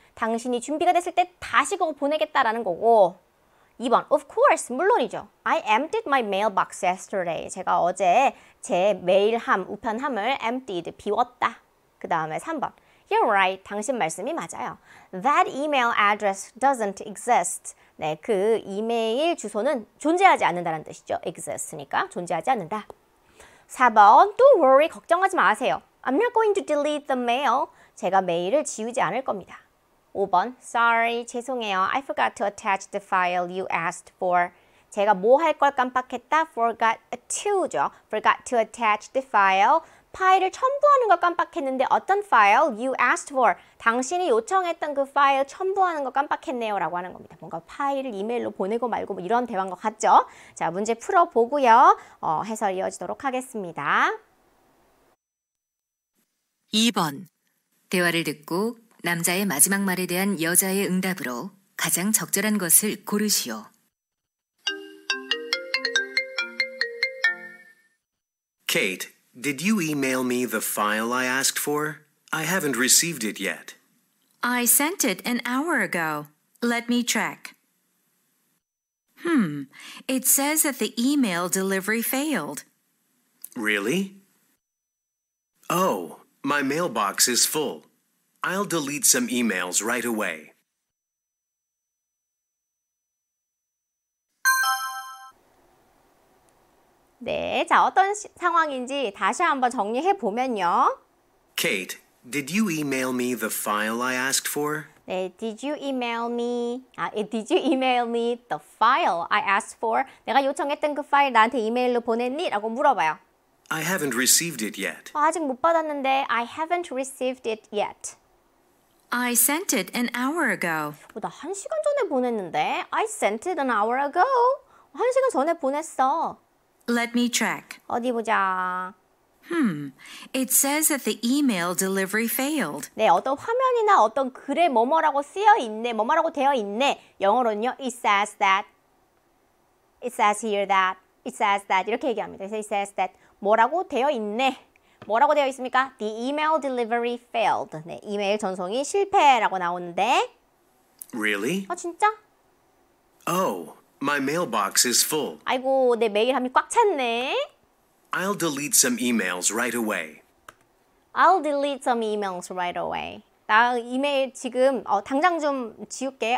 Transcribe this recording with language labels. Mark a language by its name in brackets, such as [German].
[Korean] 당신이 준비가 됐을 때 다시 그거 보내겠다라는 거고 2번, [English] of course, [Korean] 물론이죠. [English] I emptied my mailbox yesterday. [Korean] 제가 어제 제 메일함, 우편함을 emptied, 비웠다. 그 다음에 3번, [English] you're right, [Korean] 당신 말씀이 맞아요. [English] That email address doesn't exist. [Korean] 네, 그 이메일 주소는 존재하지 않는다는 뜻이죠. exist니까 존재하지 않는다. 4번, [English] don't worry, [Korean] 걱정하지 마세요. [English] I'm not going to delete the mail. [Korean] 제가 메일을 지우지 않을 겁니다. 5번, sorry, 죄송해요. [English] I forgot to attach the file you asked for. [Korean] 제가 뭐 할 걸 깜빡했다? [English] Forgot to [Korean] 죠. [English] Forgot to attach the file. [Korean] 파일을 첨부하는 걸 깜빡했는데 어떤 파일? [English] You asked for. [Korean] 당신이 요청했던 그 파일 첨부하는 거 깜빡했네요. 라고 하는 겁니다. 뭔가 파일을 이메일로 보내고 말고 뭐 이런 대화인 것 같죠? 자, 문제 풀어보고요. 해설 이어지도록 하겠습니다. 2번. 대화를 듣고 남자의 마지막 말에 대한 여자의 응답으로 가장 적절한 것을 고르시오. [English] Kate, did you email me the file I asked for? I haven't received it yet. I sent it an hour ago. Let me check. It says that the email delivery failed. Really? Oh, my mailbox is full. I'll delete some emails right away. [Korean] 네, 자, 어떤 상황인지 다시 한번 정리해 보면요. [English] Kate, did you email me the file I asked for? 네, did you email me? Did you email me the file I asked for? [Korean] 내가 요청했던 그 파일 나한테 이메일로 보냈니? 라고 물어봐요. [English] I haven't received it yet. [Korean] 아직 못 받았는데 [English] I haven't received it yet. I sent it an hour ago. [Korean] 나 1시간 전에 보냈는데 [English] I sent it an hour ago. [Korean] 1시간 전에 보냈어. [English] Let me check. [Korean] 어디 보자. [English] It says that the email delivery failed. [Korean] 네, 어떤 화면이나 어떤 글에 뭐뭐라고 쓰여 있네, 뭐뭐라고 되어 있네. 영어로는요, [English] it says that, it says here that, it says that [Korean] 이렇게 얘기합니다. 그래서 [English] it says that [Korean] 뭐라고 되어 있네. 뭐라고 되어 있습니까? [English] The email delivery failed. [Korean] 네, 이메일 전송이 실패라고 나오는데 [English] Really? [Korean] 진짜? [English] Oh, my mailbox is full. [Korean] 아이고, 내 메일함이 꽉 찼네. [English] I'll delete some emails right away. I'll delete some emails right away. [Korean] 나 이메일 지금 당장 좀 지울게.